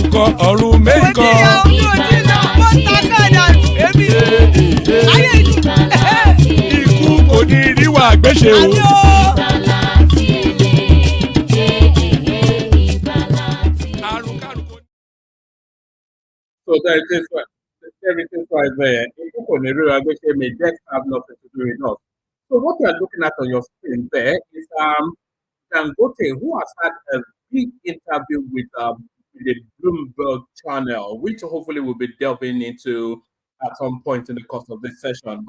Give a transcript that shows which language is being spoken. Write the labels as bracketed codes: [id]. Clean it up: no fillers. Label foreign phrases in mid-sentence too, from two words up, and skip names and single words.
[yo] ọ̀run mẹ́kan. Ikú kò ní rí wa gbéṣe o. [en] So everything right there. People on the road, may death have nothing to do with us. So what you are looking at on your screen there is Dangote, who has had a big interview with the Bloomberg channel, which hopefully we'll be delving into at some point in the course of this session.